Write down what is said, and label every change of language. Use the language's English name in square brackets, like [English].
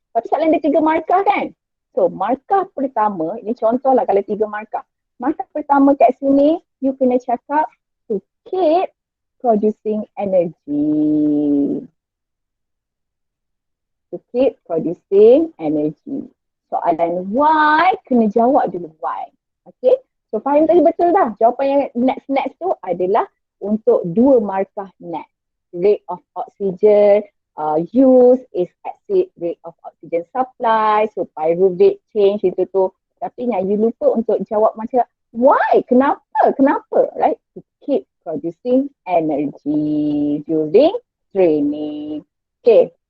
[Malay] Tapi soalan dia 3 markah kan? So, markah pertama, ini contoh lah kalau 3 markah. Markah pertama kat sini, you kena cakap [English] to keep producing energy. To keep producing energy. [Malay] Soalan why, kena jawab dulu why. Okay? So, faham tadi betul dah? Jawapan yang next tu adalah untuk 2 markah next. [English] Rate of oxygen use is exceed rate of oxygen supply. [Malay] So, pyruvate change itu tu. Tapi yang you lupa untuk jawab macam why? Kenapa? Right? [English] To keep producing energy during training. Okay.